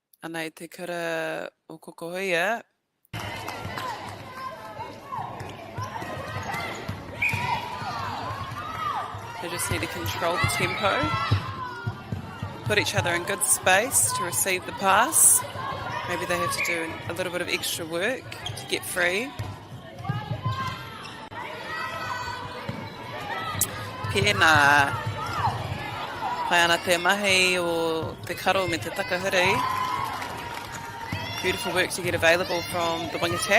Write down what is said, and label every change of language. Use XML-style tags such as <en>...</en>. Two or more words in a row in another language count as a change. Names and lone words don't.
<mi>Ana I te kura o Kokohia.</mi> <en>They just need to control the tempo, put each other in good space to receive the pass. Maybe they have to do a little bit of extra work to get free.</en> <mi>Pēnā, pai ana te mahi o te karo me te takahuri.</mi> <en>Beautiful work to get available from the wing attack.</en>